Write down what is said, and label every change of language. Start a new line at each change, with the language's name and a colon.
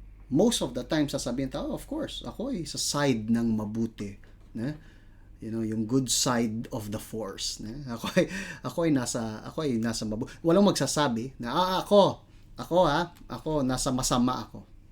Filipino: Most of the time, sasabihin tao, of course, ako ay sa side ng mabuti.
English: Yung good side of the force.
Filipino: Ako ay nasa mabuti. Walang magsasabi na, ako, nasa masama ako.